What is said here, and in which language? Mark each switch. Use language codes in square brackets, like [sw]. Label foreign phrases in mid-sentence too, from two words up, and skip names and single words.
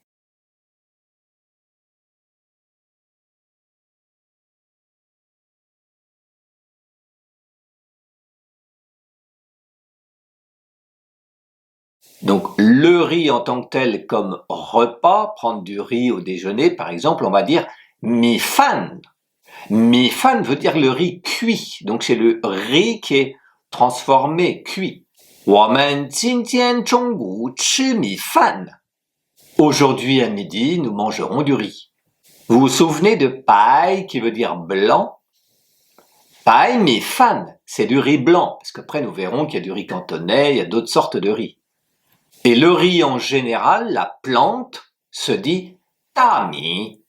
[fr] Donc, le riz en tant que tel comme repas, prendre du riz au déjeuner, par exemple, on va dire [zh] 米饭. 米饭 [fr] veut dire le riz cuit. Donc, c'est le riz qui est transformé, cuit. [zh] 我们今天中午吃米饭. [fr] Aujourd'hui à midi, nous mangerons du riz. Vous vous souvenez de pai qui veut dire blanc? [zh] 白米饭, [fr] c'est du riz blanc, parce qu'après nous verrons qu'il y a du riz cantonais, il y a d'autres sortes de riz. Et le riz en général, la plante, se dit [zh] 大米.